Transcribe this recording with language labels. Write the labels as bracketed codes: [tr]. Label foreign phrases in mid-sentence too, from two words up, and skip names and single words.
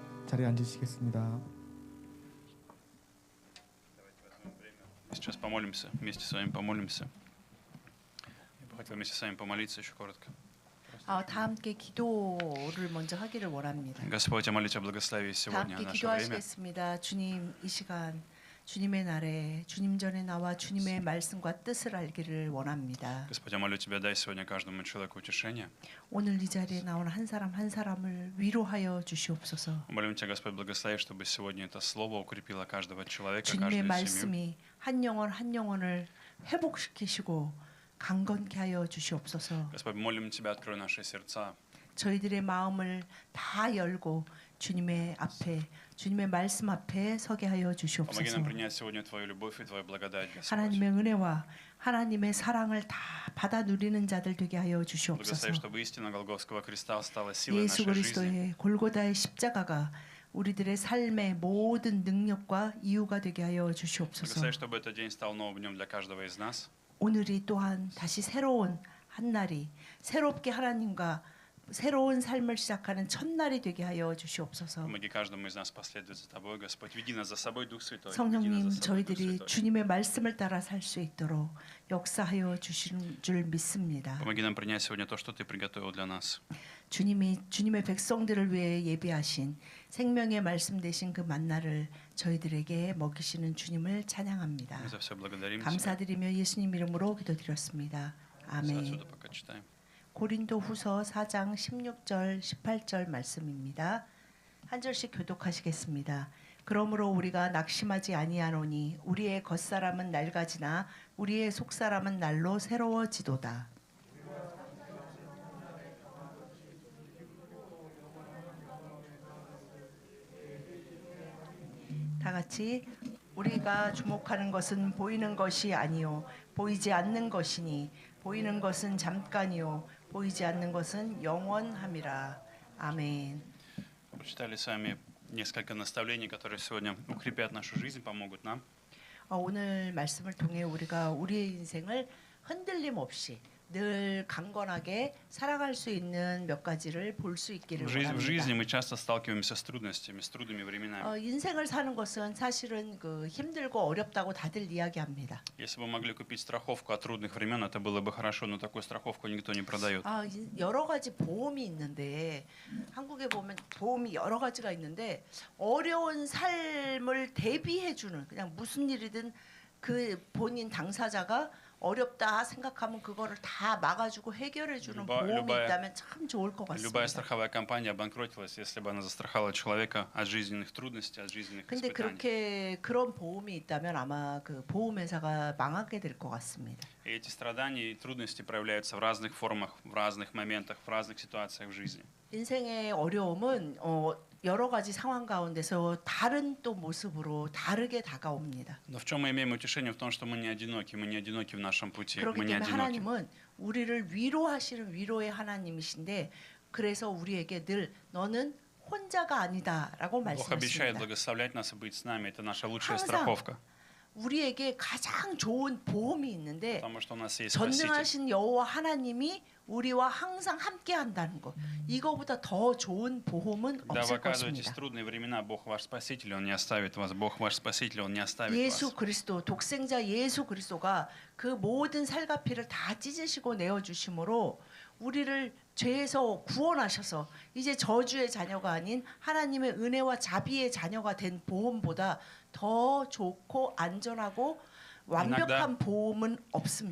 [ko] 자리에 앉으시겠습니다. [ru] Сейчас помолимся, вместе с вами помолимся. Я бы хотел вместе с вами помолиться еще коротко. [ko] 다 함께 기도를 먼저 하기를 원합니다. [ru] Господь, я молю Тебя о благословении [ko] 다 [ru] сегодня, [ko] 함께 [ru] наше время. [ko] 기도하시겠습니다. 주님, 이 시간 주님의 날에 주님 전에 나와 주님의 말씀과 뜻을 알기를 원합니다. [ru] Господь, я молю Тебя, дай сегодня каждому человеку утешение. [ko] 오늘 이 자리에 나온 한 사람 한 사람을 위로하여 주시옵소서. [ru] Молим Тебя, Господь, благослови, чтобы сегодня это слово укрепило каждого человека, [ko] 주님의 [ru] каждую семью. [ko] 말씀이 한 영혼을 회복시키시고 강건케 하여 주시옵소서. [ru] Господь, молим Тебя, открой наши сердца. [ko] 저희들의 마음을 다 열고 주님의 앞에 주님의 말씀 앞에 서게 하여 [ru] Помоги [ko] 주시옵소서. [ru] нам принять сегодня Твою любовь и Твою благодать, Господь. [ko] 하나님의 은혜와 하나님의 사랑을 다 받아 누리는 자들 되게 하여 주시옵소서. [ru] Благослови, чтобы истина Голгофского креста стала силой [ko] 예수 [ru] нашей жизни. [ko] 그리스도의 골고다의 십자가가 우리들의 삶의 모든 능력과 이유가 되게 하여 주시옵소서. [ru] Благослови, чтобы этот день стал новым днем для каждого из нас. [ko] 오늘이 또한 다시 새로운 한 날이 새롭게 하나님과 새로운 삶을 시작하는 첫날이 되게 하여 주시옵소서. [ru] Помоги каждому из нас последовать за Тобой, Господь. Веди нас за собой, Дух Святой. Веди [ko] 성령님, [ru] нас за собой, Дух [ko] 저희들이 [ru] Святой. [ko] 주님의 말씀을 따라 살 수 있도록 역사하여 주시는 줄 믿습니다. [ru] Помоги нам принять сегодня то, что Ты приготовил для нас. [ko] 주님이 주님의 백성들을 위해 예비하신 생명의 말씀 되신 그 만나를 저희들에게 먹이시는 주님을 찬양합니다. [ru] Мы за все благодарим Тебя. [ko] 감사드리며 예수님 이름으로 기도드렸습니다. 아멘. [ru] Отсюда пока читаем. [ko] 고린도 후서 4장 16절 18절 말씀입니다. 한 절씩 교독하시겠습니다. 그러므로 우리가 낙심하지 아니하노니 우리의 겉사람은 낡아지나 우리의 속사람은 날로 새로워지도다. 다 같이 우리가 주목하는 것은 보이는 것이 아니요 보이지 않는 것이니 보이는 것은 잠깐이요 보이지 않는 것은 영원함이라. 아멘. [ru] Прочитали с вами несколько наставлений, которые сегодня укрепят нашу жизнь, помогут нам. [ko] 오늘 말씀을 통해 우리가 우리의 인생을 흔들림 없이 늘 강건하게 살아갈 수 있는 몇 가지를 볼 수 있기를 [ru] В жизни [ko] 원합니다. [ru] мы часто сталкиваемся с трудностями, с трудными временами. [ko] 인생을 사는 것은 사실은 힘들고 어렵다고 다들 이야기합니다. [ru] Если бы мы могли купить страховку от трудных времен, это было бы хорошо, но такую страховку никто не продает. [ko] 여러 가지 보험이 있는데 한국에 보면 보험이 여러 가지가 있는데 어려운 삶을 대비해주는 그냥 무슨 일이든 그 본인 당사자가 어렵다 생각하면 그거를 다 막아주고 해결해주는 보험이 있다면 참 좋을 것 [ru] Любая [ko] 같습니다. [ru] страховая компания обанкротилась, если бы она застраховала человека от жизненных трудностей, от жизненных [ko] 근데 [ru] испытаний. [ko] 그렇게 그런 보험이 있다면 아마 그 보험회사가 망하게 될 것 같습니다. [ru] И эти страдания и трудности проявляются в разных формах, в разных моментах, в разных ситуациях в жизни. [ko] 인생의 어려움은 여러 가지 상황 가운데서 다른 또 모습으로 다르게 다가옵니다. [ru] Но в чем мы имеем утешение? В том, что мы не одиноки в нашем пути, [ko] 그렇기 [ru] мы не [ko] 때문에 [ru] одиноки. [ko] 하나님은 우리를 위로하시는 위로의 하나님이신데 그래서 우리에게 늘 너는 혼자가 아니다라고 [ru] Бог обещает [ko] 말씀하십니다. [ru] благословлять нас и быть с нами. Это наша лучшая [ko] 항상 [ru] страховка. [ko] 우리에게 가장 좋은 보험이 있는데 [ru] Потому что у нас есть Спаситель. [ko] 전능하신 여호와 하나님이 우리와 항상 함께 한다는 것. 이거보다 더 좋은 보험은 [ru] Когда вы [ko] 없을 [ru] оказываетесь в [ko] 것입니다. [ru] трудные времена, Бог ваш Спаситель, Он не оставит вас. Бог ваш Спаситель, Он не оставит [ko] 예수 [ru] вас. [ko] 그리스도 독생자 예수 그리스도가 그 모든 살과 피를 다 찢으시고 내어 주심으로 우리를 죄에서 구원하셔서 이제 저주의 자녀가 아닌 하나님의 은혜와 자비의 자녀가 된 보험보다 더 좋고 안전하고 완벽한 보험은 없습니다.